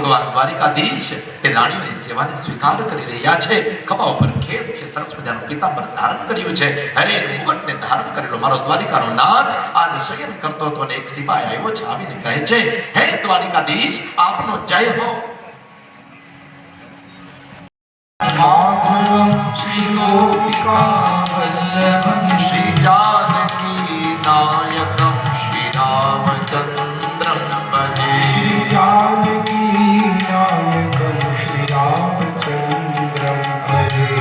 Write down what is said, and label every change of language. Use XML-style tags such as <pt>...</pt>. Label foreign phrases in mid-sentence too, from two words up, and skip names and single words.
<gu>ભગવાન દ્વારિકાધીશ એ રાણીઓની સેવાને સ્વીકાર કરી રહ્યા છે. ખભા ઉપર ખેસ છે, સરસ મજાનું પીતાંબર ધારણ કર્યું છે, હરે મુગટને ધારણ કરેલો મારો દ્વારિકાનો નાથ આજ શયન કરતો હતો અને એક સિપાઈ આવ્યો છે, આવીને કહે છે, હે દ્વારિકાધીશ આપનો જય હો.</gu> <sa>माधवं श्रीगोपिकावल्लभं श्रीजानकीनायकं श्रीरामचन्द्रं भजे. श्रीजानकीनायकं श्रीरामचन्द्रं भजे</sa>